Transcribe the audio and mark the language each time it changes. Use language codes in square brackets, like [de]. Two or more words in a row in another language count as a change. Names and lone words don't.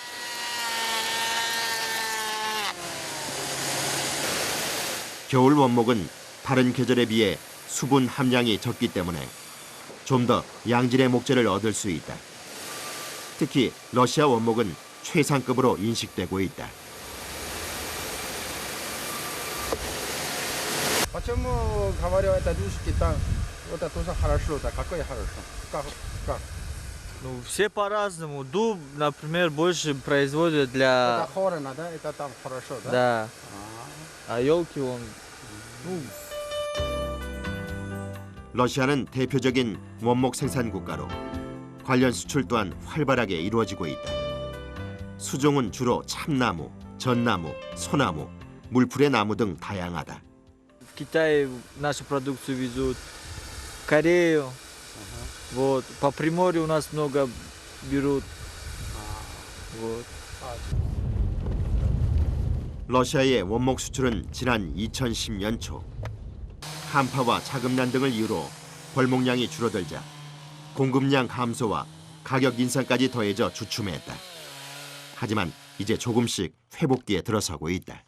[ko] 겨울 원목은 다른 계절에 비해 수분 함량이 적기 때문에 좀 더 양질의 목재를 얻을 수 있다. 특히 러시아 원목은 최상급으로 인식되고 있다. [ru] почему говорю, это русский там, это тоже хорошо, да, какое хорошо? Как? Ну, все по-разному. Дуб, например, больше производят Это для... хорно, да, это там хорошо, да? Да. А елки он... [ko] 러시아는 대표적인 원목 생산 국가로 관련 수출 또한 활발하게 이루어지고 있다. 수종은 주로 참나무, 전나무, 소나무, 물풀의 나무 등 다양하다. [ru] В Китае нашу продукцию везут, в Корею. Вот. По Приморью у нас много берут. Вот. [ko] 러시아의 원목 수출은 지난 2010년 초 한파와 자금난 등을 이유로 벌목량이 줄어들자 공급량 감소와 가격 인상까지 더해져 주춤했다. 하지만 이제 조금씩 회복기에 들어서고 있다.